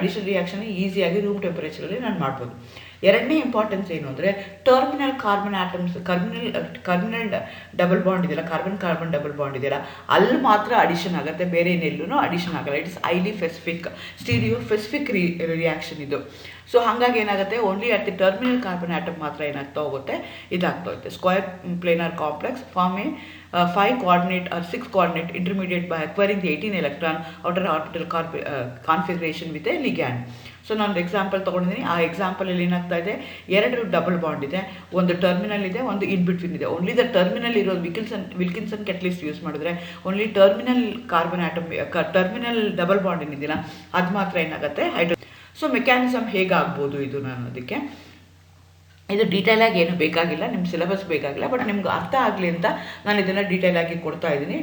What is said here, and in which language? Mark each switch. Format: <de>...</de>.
<kn>Additional reaction ಈಸಿಯಾಗಿ room ಟೆಂಪರೇಚರಲ್ಲಿ ನಾನು ಮಾಡ್ಬೋದು. ಎರಡನೇ ಇಂಪಾರ್ಟೆನ್ಸ್ ಏನು ಅಂದರೆ terminal carbon atoms, ಕಾರ್ಬನಲ್ double bond ಇದೆಯಲ್ಲ, ಕಾರ್ಬನ್ ಡಬಲ್ ಬಾಂಡ್ ಇದೆಯಲ್ಲ, ಅಲ್ಲಿ ಮಾತ್ರ ಅಡಿಷನ್ ಆಗುತ್ತೆ, ಬೇರೆ ಏನೆಲ್ಲೂ ಅಡಿಷನ್ ಆಗಲ್ಲ.</kn> <en>It's highly specific, stereospecific reaction ಇದು.</en> <kn>ಸೊ ಹಾಗಾಗಿ ಏನಾಗುತ್ತೆ,</kn> <en>only at the terminal carbon atom</en> <kn>ಮಾತ್ರ ಏನಾಗ್ತಾ ಹೋಗುತ್ತೆ, ಇದಾಗ್ತಾ ಹೋಗುತ್ತೆ.</kn> <en>Square planar complex form a 5 coordinate or 6 coordinate intermediate by acquiring the 18 electron outer orbital configuration with a ligand.</en> <kn>So ನಾನು example ತೊಗೊಂಡಿದ್ದೀನಿ. ಆ ಎಕ್ಸಾಂಪಲಲ್ಲಿ ಏನಾಗ್ತಾ ಇದೆ, 2 ಡಬಲ್ ಬಾಂಡ್ ಇದೆ, ಒಂದು ಟರ್ಮಿನಲ್ ಇದೆ, ಒಂದು ಇನ್ ಬಿಟ್ವೀನ್ ಇದೆ. ಓನ್ಲಿ ದ ಟರ್ಮಿನಲ್ ಇರೋದು ವಿಲ್ಕಿನ್ಸನ್ ಕ್ಯಾಟಲಿಸ್ಟ್ ಯೂಸ್ ಮಾಡಿದ್ರೆ only terminal carbon atom, terminal double bond ಏನಿದೆಯಲ್ಲ ಅದು ಮಾತ್ರ ಏನಾಗುತ್ತೆ ಹೈಡ್ರೋ. ಸೊ ಮೆಕ್ಯಾನಿಸಮ್ ಹೇಗಾಗ್ಬೋದು ಇದು, ನಾನು ಅದಕ್ಕೆ ಇದು ಡೀಟೇಲಾಗಿ ಏನು ಬೇಕಾಗಿಲ್ಲ, ನಿಮ್ಮ ಸಿಲೆಬಸ್ ಬೇಕಾಗಿಲ್ಲ, ಬಟ್ ನಿಮ್ಗೆ ಅರ್ಥ ಆಗಲಿ ಅಂತ ನಾನು ಇದನ್ನು ಡೀಟೇಲಾಗಿ ಕೊಡ್ತಾ ಇದ್ದೀನಿ.</kn>